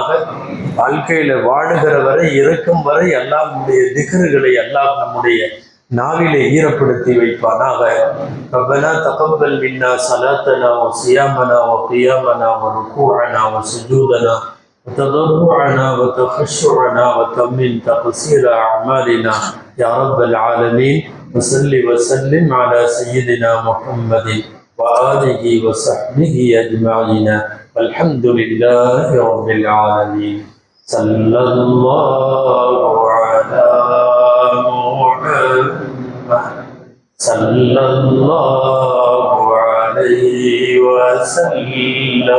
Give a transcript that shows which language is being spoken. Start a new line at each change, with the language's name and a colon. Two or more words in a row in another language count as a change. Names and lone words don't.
Tamil: வாழ்க்கையில வாழுகிற வரை இறக்கும் வரை அல்லாஹ்வுடைய திக்ருகளை அல்லாஹ் நம்முடைய நாவிலே ஈரப்படுத்தி வைப்பானாக.
Arabic: ربنا تقبل منا صلاتنا و صيامنا و قيامنا و ركوعنا و سجودنا و تضرعنا و தخشعنا وتمن تقصير أعمالنا يا رب العالمين. وصل وسلم على سيدنا محمد وآله وصحبه أجمعين والحمد لله رب العالمين. صلى الله على محمد صلى الله عليه وسلم.